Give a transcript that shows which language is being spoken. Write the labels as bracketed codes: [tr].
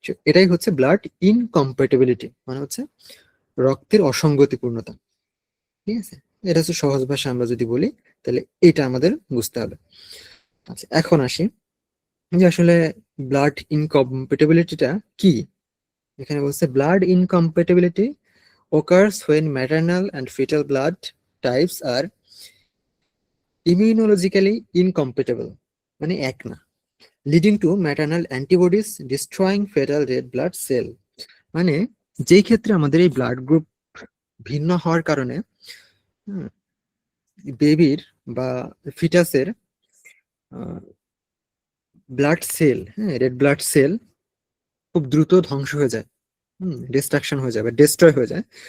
[bn] এটাই হচ্ছে blood incompatibility, মানে হচ্ছে রক্তের অসঙ্গতিপূর্ণতা। ঠিক আছে, এটা হচ্ছে সহজ ভাষা আমরা যদি বলি তাহলে এটা আমাদের বুঝতে হবে। আচ্ছা, এখন আসি যে আসলে ব্লাড ইনকম্প্যাটিবিলিটিটা কি। এখানে বলছে blood incompatibility [en] occurs when maternal and fetal blood types are immunologically incompatible, [bn] মানে এক না, [en] leading to maternal antibodies destroying fetal red blood cell। [bn] মানে যেই ক্ষেত্রে আমাদের এই ব্লাড গ্রুপ ভিন্ন হওয়ার কারণে বেবির বা ফিটাসের blood cell, red blood cell খুব দ্রুত ধ্বংস হয়ে যায়, ডিস্ট্রাকশন হয়ে যায় বা ডিস্ট্রয় হয়ে যায়।